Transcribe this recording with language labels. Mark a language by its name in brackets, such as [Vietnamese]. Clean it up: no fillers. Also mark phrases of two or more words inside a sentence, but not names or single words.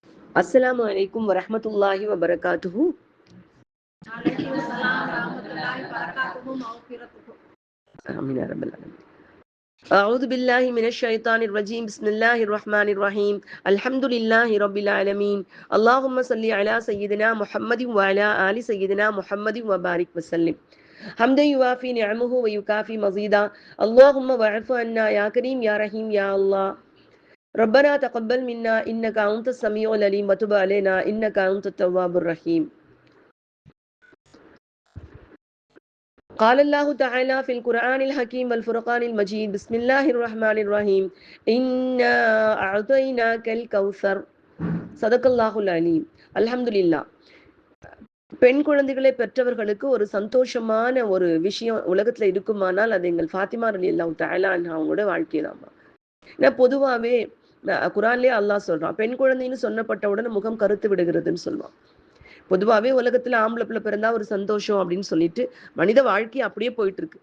[Arabic] السلام عليكم ورحمة الله وبركاته. آمين يا رب العالمين. أعوذ بالله من الشيطان الرجيم. بسم الله الرحمن الرحيم. الحمد لله رب العالمين. اللهم صل على سيدنا محمد وعلى آل سيدنا محمد وبارك وسلم. حمدا يوافي نعمه ويكافي مزيدا. اللهم واعف عنا يا كريم يا رحيم يا الله. ربنا تقبل منا إنك أنت السميع العليم وتب علينا إنك أنت التواب الرحيم. قال الله تعالى في القرآن الحكيم والفرقان المجيد. بسم الله الرحمن الرحيم. إنا أعطيناك الكوثر. صدق الله العليم. الحمد لله. [Tamil] பெண் குழந்தைகளை பெற்றவர்களுக்கு ஒரு சந்தோஷமான ஒரு விஷயம் உலகத்துல இருக்குமானால் அது எங்கள் ஃபாத்திமா [Arabic] رضي الله تعالى عنها [Tamil] அவங்களோட வாழ்க்கை தான். ஏன்னா பொதுவாகவே குரான்லேயே அல்லாஹ் சொல்றான், பெண் குழந்தைன்னு சொன்னப்பட்டவுடன் முகம் கருத்து விடுகிறதுன்னு சொல்லுவான். பொதுவாகவே உலகத்துல ஆம்பளை பிள்ளை பிறந்தா ஒரு சந்தோஷம் அப்படின்னு சொல்லிட்டு மனித வாழ்க்கை அப்படியே போயிட்டு இருக்கு.